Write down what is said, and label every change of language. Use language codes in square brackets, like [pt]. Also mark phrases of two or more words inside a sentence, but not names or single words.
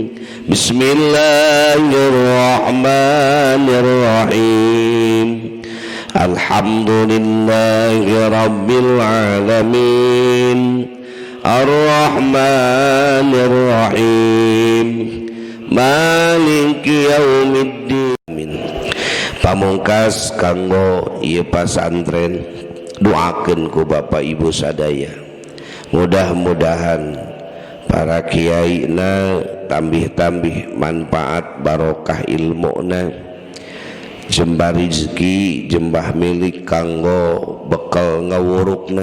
[ar] بسم الله الرحمن الرحيم. الحمد لله رب العالمين الرحمن الرحيم مالك يوم الدين. [su] Pamungkas kanggo ieu pasantren doakeun ku Bapak Ibu sadaya, mudah-mudahan para kiaina tambih-tambih manfaat barokah ilmuna, jembah rezeki jembah milik kanggo bekal ngawurukna.